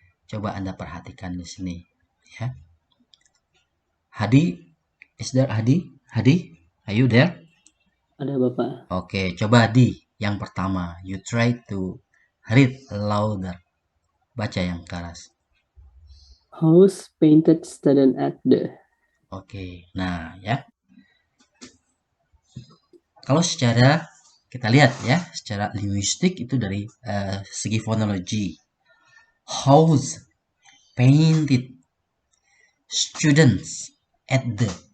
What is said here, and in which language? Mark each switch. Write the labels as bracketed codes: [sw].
[id] Coba Anda perhatikan di sini ya. Hadi, [en] is there Hadi? Hadi, are you there? [id] Ada Bapak. Oke, coba Di, yang pertama, [en] you try to read louder. [id] Baca yang keras. [en] House painted student at the. [id] Oke, nah ya. Kalau secara kita lihat ya, secara linguistik itu dari segi fonologi. [en] House painted students at the.